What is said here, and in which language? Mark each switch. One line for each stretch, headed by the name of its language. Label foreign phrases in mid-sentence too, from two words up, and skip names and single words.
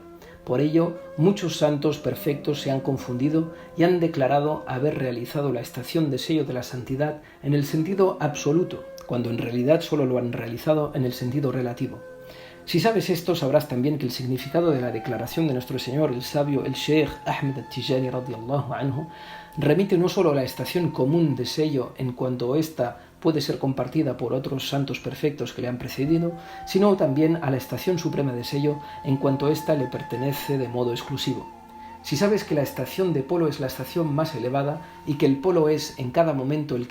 Spanish: Por ello, muchos santos perfectos se han confundido y han declarado haber realizado la estación de sello de la santidad en el sentido absoluto, cuando en realidad solo lo han realizado en el sentido relativo. Si sabes esto, sabrás también que el significado de la declaración de nuestro Señor, el sabio, el Sheikh Ahmed al-Tijani
Arabic: رضي الله عنه,
Spanish: remite no solo a la estación común de sello en cuanto ésta puede ser compartida por otros santos perfectos que le han precedido, sino también a la estación suprema de sello en cuanto ésta le pertenece de modo exclusivo. Si sabes que la estación de polo es la estación más elevada y que el polo es en cada momento el que